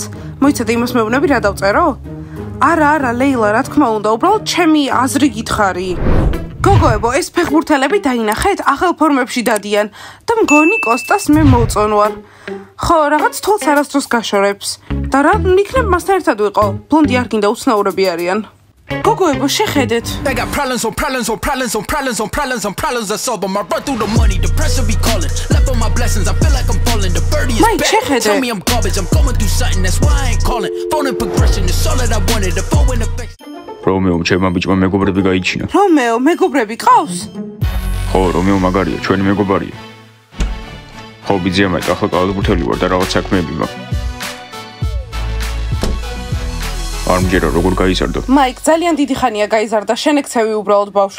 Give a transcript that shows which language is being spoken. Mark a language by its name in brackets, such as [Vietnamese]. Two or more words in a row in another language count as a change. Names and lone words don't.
[Georgian] მოიცადე იმას მეუბნები რა დავწერო? არა, ლეილა, რა თქმა უნდა, უბრალოდ ჩემი აზრი გითხარი. გოგოებო, ეს ფეხბურთელები დაინახეთ, ახალ ფორმებში დადიან და მგონი კოსტას მე მოვწონვარ. ხო, რაღაც თვალს არასდროს გაშორებს. და რა მიქნებ მასთან ერთად ვიყო? ბლონდი არ გინდა, უცნაურები არიან. გოგოებო, შეხედეთ. [English] I got problems on problems on problems on problems on problems on problems I solve them. I run through the money, the pressure be calling. Left on my blessings, I feel like I'm falling. The birdie is back. Tell me I'm garbage, I'm going through something, that's why I ain't calling. Phone in progression, it's all that I wanted. The phone in effect. [Georgian] რომეო, ჩემმა ბიჭმა მეგობრები გაიჩინა. რომეო, მეგობრები ყავს? ხო, რომეო მაგარია, ჩვენი მეგობარია. ხო, ბიძია, მაინც ახლა კალათბურთელი ვარ და რაღაც საქმეები მაქვს. არ მგერა როგორ გაიზარდა. მაიკ, ძალიან დიდი ხანია გაიზარდა, შენ ექცევი უბრალოდ ბავშვი.